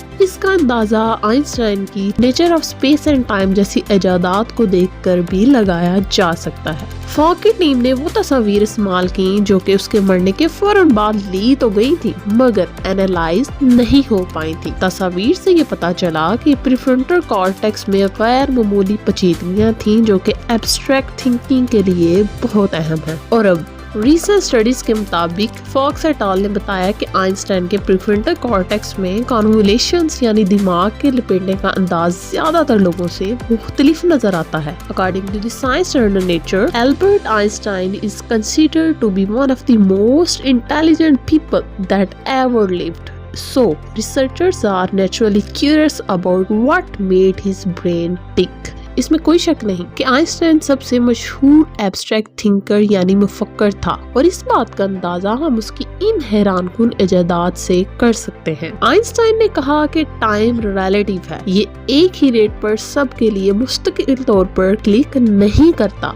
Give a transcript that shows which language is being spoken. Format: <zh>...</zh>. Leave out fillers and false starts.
<ur>اس کا اندازہ آئنسٹائن کی nature of space and time جیسی ایجادات کو دیکھ کر بھی لگایا جا سکتا ہے۔ فاک کی ٹیم نے وہ تصاویر استعمال کی جو کہ اس کے مرنے کے فوراً بعد لی تو گئی تھی، مگر اینالائز نہیں ہو پائی تھی۔ تصاویر سے یہ پتا چلا کہ پریفرنٹل کارٹیکس میں غیر معمولی پیچیدگیاں تھیں جو کہ ایبسٹریکٹ تھنکنگ کے لیے بہت اہم ہیں۔ اور اب ریسنٹ اسٹڈیز کے مطابق فاکس ایٹ آل نے بتایا کہ آئنسٹائن کے پریفرنٹل کارٹیکس میں کانولیشنز یعنی دماغ کے لپیٹنے کا انداز زیادہ تر لوگوں سے مختلف نظر آتا ہے.</ur> <en>According to the science journal Nature, Albert Einstein is considered to be one of the most intelligent people that ever lived. So, researchers are naturally curious about what made his brain tick.</en> <ur>اس میں کوئی شک نہیں کہ Einstein سب سے مشہور abstract thinker یعنی مفکر تھا، اور اس بات کا اندازہ ہم اس کی ان حیران کن ایجادات سے کر سکتے ہیں. آئنسٹائن نے کہا کہ ٹائم ریلیٹیو ہے، یہ ایک ہی ریٹ پر سب کے لیے مستقل طور پر کلک نہیں کرتا.</ur>